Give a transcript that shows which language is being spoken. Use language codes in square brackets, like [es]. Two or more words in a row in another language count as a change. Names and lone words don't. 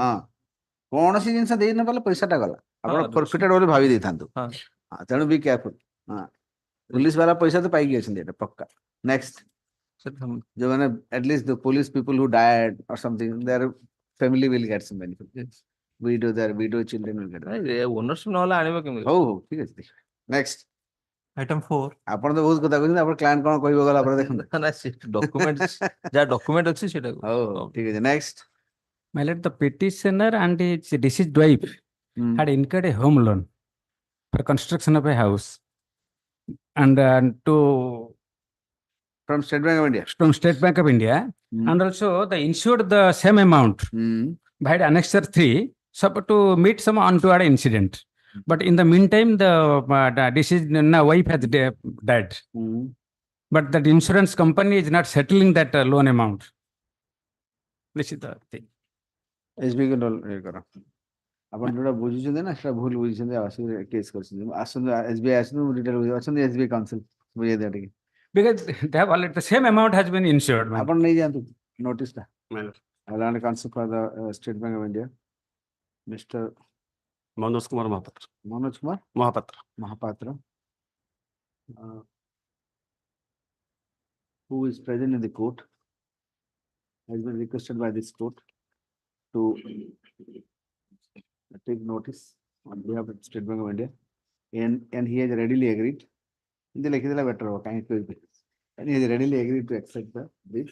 [or] ହଁ କୌଣସି ଜିନିଷ ଦେଇ ନ ପାରିଲେ ପଇସାଟା ଗଲା ଆପଣ ହଁ, ଫରଫିଟେଡ ବୋଲି ଭାବି ଦେଇଥାନ୍ତୁ ହଁ ହଁ, ତେଣୁ [en] be careful [or] ହଁ ପୁଲିସ ବାଲା ପଇସା ତ ପାଇକି ଅଛନ୍ତି ଏଟା ପକ୍କା ନେକ୍ସଟ ସେଟା [en] ଯୋଉମାନେ at least the police people who died or something देयर family will get some benefit widow children will get [or] ଓନରସିପ ନହେଲେ ଆଣିବ କେମିତି? ହଉ ହଉ ଠିକ ଅଛି ନେକ୍ସଟ [en] Item 4. [or] ଆପଣ ତ ବହୁତ କଥା କହୁଛନ୍ତି ଆପଣ କ୍ଲାଏଣ୍ଟ କଣ କହିବ ଗଲା ପରେ ଦେଖନ୍ତୁ ନା ଡକୁମେଣ୍ଟ ଯାହା ଡକୁମେଣ୍ଟ ଅଛି ସେଟାକୁ ହଉ ହଉ ଠିକ ଅଛି ନେକ୍ସଟ [en] My lord, the petitioner and his deceased wife had incurred a home loan for construction of a house and to from State Bank of India from State Bank of India, and also they insured the same amount by Annexure 3 to meet some untoward incident. But in the meantime, the deceased wife has died. But that insurance company is not settling that loan amount. This is the thing. [or] SBI କୁ ଇଏ କର ଆପଣ ଯୋଉଟା ବୁଝିଛନ୍ତି ନା ସେଟା ଭୁଲ ବୁଝିଛନ୍ତି ଆସିକି କେସ୍ କରିଛନ୍ତି ଆସନ୍ତୁ SBI ଆସନ୍ତୁ ଡିଟେଲ ଅଛନ୍ତି SBI କାଉନସିଲ ବୁଝେଇ ଦିଅ ଟିକେ [en] Because they have already the same amount has been insured. [or] ଆପଣ ନେଇଯାଆନ୍ତୁ ନୋଟିସଟା [en] land counsel for the State Bank of India Mr. Manoj Kumar Mahapatra. Manoj Kumar Mahapatra who is present in the court has been requested by this court to take notice on behalf of State Bank of India and he has readily agreed in the better and he has readily agreed to accept the brief.